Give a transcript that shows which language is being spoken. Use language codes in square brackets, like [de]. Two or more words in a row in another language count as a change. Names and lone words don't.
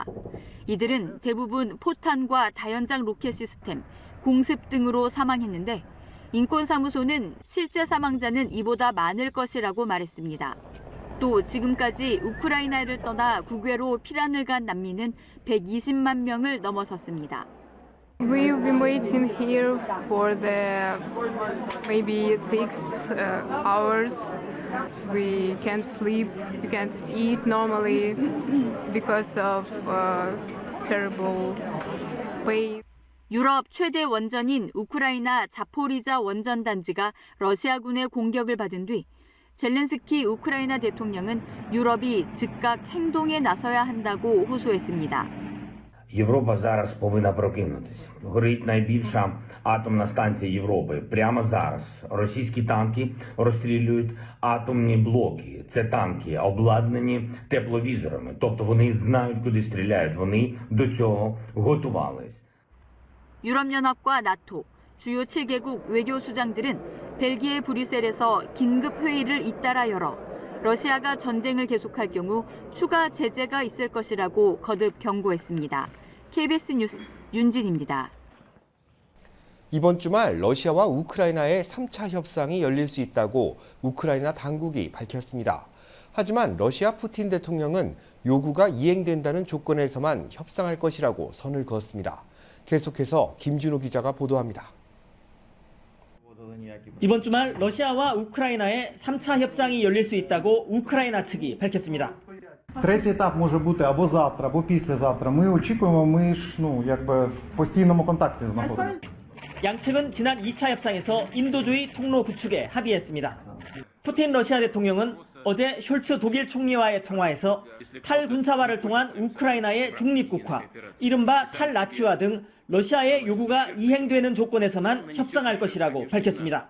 [ko] 이들은 대부분 포탄과 다연장 로켓 시스템, 공습 등으로 사망했는데 인권사무소는 실제 사망자는 이보다 많을 것이라고 말했습니다. 또 지금까지 우크라이나를 떠나 국외로 피란을 간 난민은 120만 명을 넘어섰습니다. [en] We've been waiting here for maybe 6 hours. We can't sleep, we can't eat normally because of terrible pain. [ko] 유럽 최대 원전인 우크라이나 자포리자 원전 단지가 러시아군의 공격을 받은 뒤 젤렌스키 우크라이나 대통령은 유럽이 즉각 행동에 나서야 한다고 호소했습니다. [uk] Європа зараз повинна прокинутися. Горить найбільша атомна станція Європи. Прямо зараз російські танки розстрілюють атомні блоки. Це танки обладнані тепловізорами. Тобто вони знають, куди стріляють. Вони до цього готувались. [ko] 유럽연합과 나토, 주요 7개국 외교수장들은 벨기에 브뤼셀에서 긴급 회의를 잇따라 열어 러시아가 전쟁을 계속할 경우 추가 제재가 있을 것이라고 거듭 경고했습니다. KBS 뉴스 윤진입니다. 이번 주말 러시아와 우크라이나의 3차 협상이 열릴 수 있다고 우크라이나 당국이 밝혔습니다. 하지만 러시아 푸틴 대통령은 요구가 이행된다는 조건에서만 협상할 것이라고 선을 그었습니다. 계속해서 김준호 기자가 보도합니다. 이번 주말 러시아와 우크라이나의 3차 협상이 열릴 수 있다고 우크라이나 측이 밝혔습니다. [uk] Третій етап може бути або завтра, або післязавтра. Ми очікуємо, ми ж в постійному контакті знаходимося. [ko] 양측은 지난 2차 협상에서 인도주의 통로 구축에 합의했습니다. 푸틴 러시아 대통령은 어제 숄츠 독일 총리와의 통화에서 탈군사화를 통한 우크라이나의 중립국화, 이른바 탈나치화 등 러시아의 요구가 이행되는 조건에서만 협상할 것이라고 밝혔습니다.